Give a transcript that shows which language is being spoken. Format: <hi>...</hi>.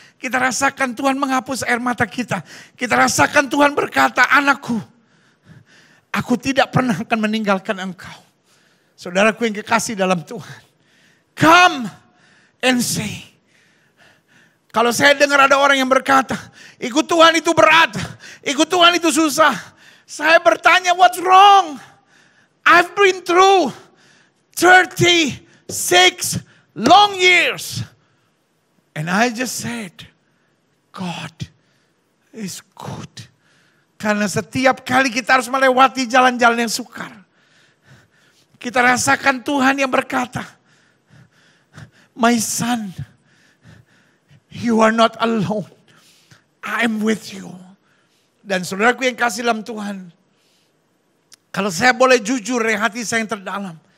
<id>Kita rasakan Tuhan menghapus air mata kita. Kita rasakan Tuhan berkata, anakku, aku tidak pernah akan meninggalkan engkau. Saudaraku yang kekasih dalam Tuhan.</id> <en>Come and see.</en> <id>Kalau saya dengar ada orang yang berkata, ikut Tuhan itu berat, ikut Tuhan itu susah. Saya bertanya,</id> <en>what's wrong? I've been through 36 long years. And I just said, God is good.</en> <id>Karena setiap kali kita harus melewati jalan-jalan yang sukar. Kita rasakan Tuhan yang berkata,</id> <en>my son, you are not alone. I am with you.</en> <id>Dan saudaraku yang kasih dalam Tuhan. Kalau saya boleh jujur dari hati saya yang terdalam.</id>